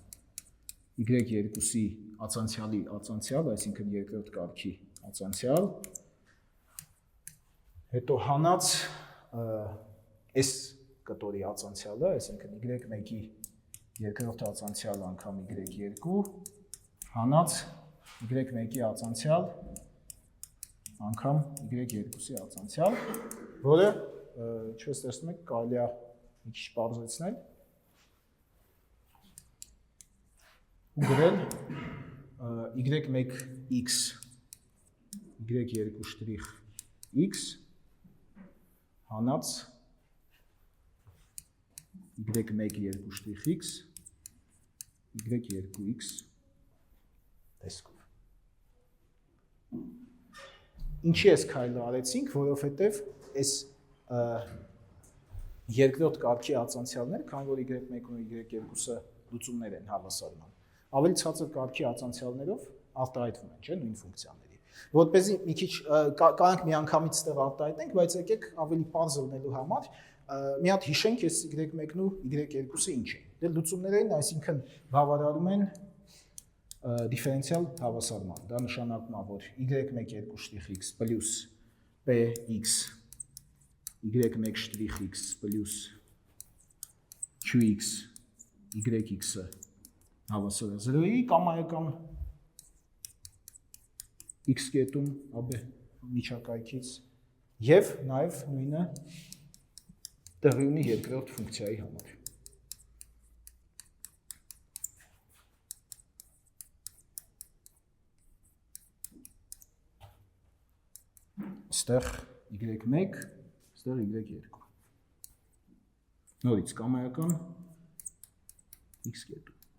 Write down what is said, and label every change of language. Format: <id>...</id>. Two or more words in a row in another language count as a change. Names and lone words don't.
<hy>y2-ի ածանցյալի ածանցյալ, այսինքն երկրորդ կարգի ածանցյալ, հետո հանած այս կտորի ածանցյալը, այսինքն y1-ի երկրորդ ածանցյալ անգամ y2, հանած y1-ի ածանցյալ անգամ y2-ի ածանցյալ, որը, ինչպես տեսնում եք, կարելի է մի քիչ պարզեցնել ու գրել y1x, y2'x հանած y1 2'x, y2x տեսքով։ Ինչի այս քայլը արեցինք, որովհետև այս երկրորդ կարգի ածանցյալները, քանի որ y1-ն ու y2-ը լուծումներ են հավասարման, ավելի ցածր կարգի ածանցյալներով արտահայտվում են, չէ՞, նույն ֆունկցիաների։ Որպեսզի մի քիչ կարանք միանգամից ստեղ արտահայտենք, բայց եկեք ավելի պարզ լինելու համար մի հատ հիշենք այս y1-ն ու y2-ը ինչ են։ Դե լուծումներ են, այսինքն բավարարում են դիֆերենցիալ հավասարման։ Դա նշանակում է, որ y1 2'x պլյուս px y1' պլյուս qx yx-ը հավասար է 0-ի կամայական x կետում AB միջակայքից եւ նաեւ նույնը տեղի ունի երկրորդ ֆունկցիայի համար։ Ստեղ y1, ստեղ y2։ Նորից կամայական x կետում։</hy>